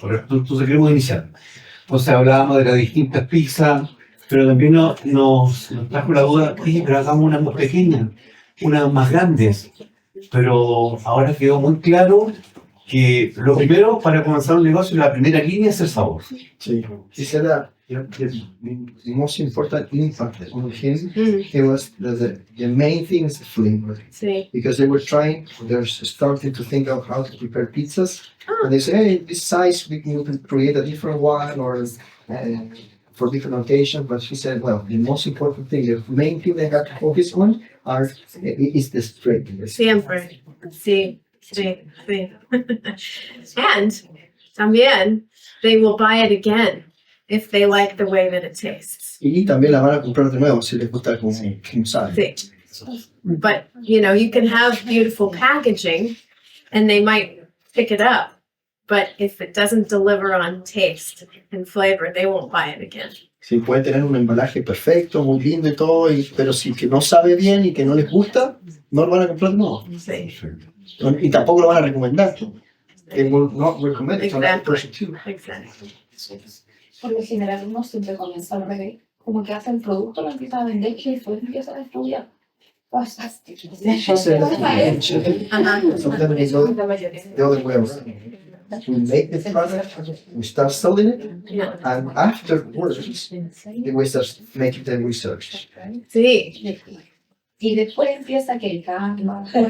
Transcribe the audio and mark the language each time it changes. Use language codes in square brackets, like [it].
[es] Entonces queremos iniciar. Entonces hablábamos de las distintas pizzas, pero también nos trajo la duda, oye, pero hagamos unas más pequeñas, unas más grandes. Pero ahora quedó muy claro que lo primero para comenzar un negocio, la primera línea es el sabor. Sí. [en] He said that the most important impact on him, it was the main thing is the flavor. [es] Sí. [en] Because they were they're starting to think of how to prepare pizzas. And they say, hey, this size, we can create a different one or for different occasions. But she said, well, the most important thing, the main thing they have to focus on is the strength. Siempre. Sí. Sí. Sí. And también, they will buy it again if they like the way that it tastes. [es] Y también la van a comprar de nuevo si les gusta como sabe. Sí. [en] But, you know, you can have beautiful packaging and they might pick it up. But if it doesn't deliver on taste and flavor, they won't buy it again. [es] Sí, puede tener un embalaje perfecto, muy lindo y todo, pero si que no sabe bien y que no les gusta, no lo van a comprar de nuevo. Sí. Y tampoco lo van a recomendar. [en] They will not recommend it to another Exactly. person too. Exactly. [es] Por lo general uno siempre comienza al revés. Como que hace el producto, lo empieza a vender y después empieza a estudiar. Fantástico. [en] She said, sometimes they go the other way around. We make the product, we start selling it, Yeah. and afterwards, we start making the research. [es] Sí. Y después empieza que el cambio.